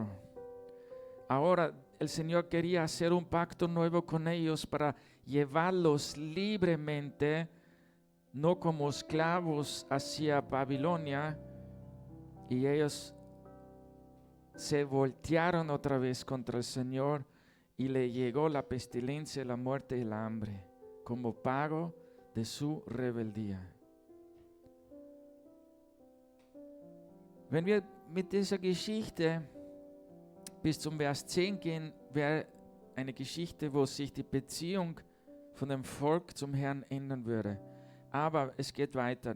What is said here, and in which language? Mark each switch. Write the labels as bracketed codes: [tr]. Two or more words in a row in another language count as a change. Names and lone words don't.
[es] Ahora el Señor quería hacer un pacto nuevo con ellos para llevarlos libremente, no como esclavos hacia Babilonia, y ellos se voltearon otra vez contra el Señor y le llegó la pestilencia, la muerte y el hambre como pago de su rebeldía. [de] Wenn wir mit dieser Geschichte bis zum Vers 10 gehen, wäre eine Geschichte, wo sich die Beziehung von dem Volk zum Herrn ändern würde. Aber es geht weiter.